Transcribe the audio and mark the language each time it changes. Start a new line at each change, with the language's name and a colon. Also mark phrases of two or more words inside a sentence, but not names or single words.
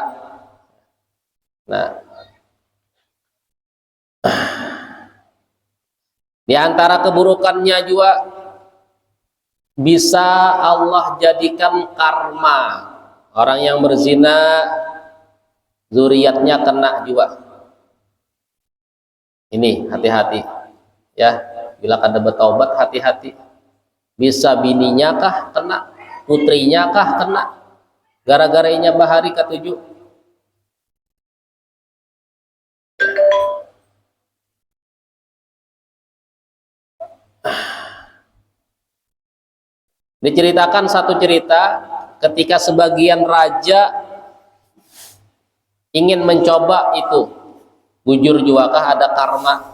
Banjar: Nah, di antara keburukannya juga bisa Allah jadikan karma. Orang yang berzina zuriatnya kena juga. Ini hati-hati ya, bila kada bertaubat hati-hati, bisa bininya kah kena, putrinya kah kena, gara-garanya bahari ketujuh. Diceritakan satu cerita ketika sebagian raja ingin mencoba itu, bujur juakah ada karma.